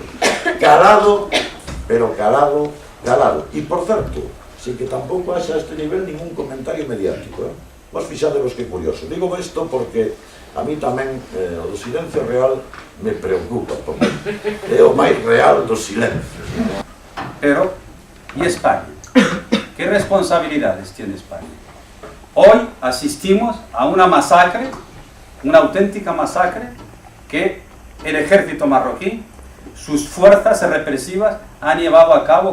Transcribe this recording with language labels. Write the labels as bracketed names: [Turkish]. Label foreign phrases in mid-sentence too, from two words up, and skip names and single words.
[Galician] Calado, pero calado, calado. E, por certo, sin que tampouco haxa a este nivel ningún comentario mediático. Vos fixadevos que curioso. Digo isto porque a mí tamén o do silencio real me preocupa, porque é o máis real dos silencios. [Spanish] Pero, ¿y España? ¿Qué responsabilidades tiene España? Hoy asistimos a una masacre, una auténtica masacre, que el ejército marroquí, sus fuerzas represivas, han llevado a cabo